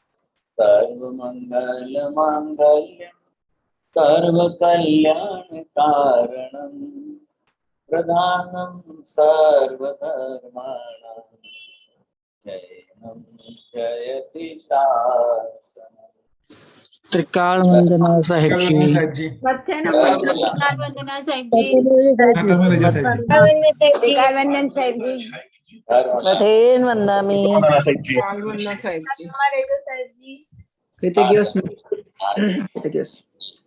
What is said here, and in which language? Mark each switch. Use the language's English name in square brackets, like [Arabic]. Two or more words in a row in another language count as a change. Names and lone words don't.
[Sanskrit] सर्वमङ्गलमाङ्गल्यं सर्वकल्याणकारणं, प्रधानं सर्वधर्माणां जयं जयति शासनम्। [Hindi] त्रिकाल वंदना साहिब जी। साहिब जी। [Prakrit languages] मथे न [Hindi] त्रिकाल वंदना साहिब जी। साहिब जी। त्रिकालवंदन साहिब जी। [Prakrit languages] मथेन वंदामि। [Hindi] साहिब जी। कृतज्ञ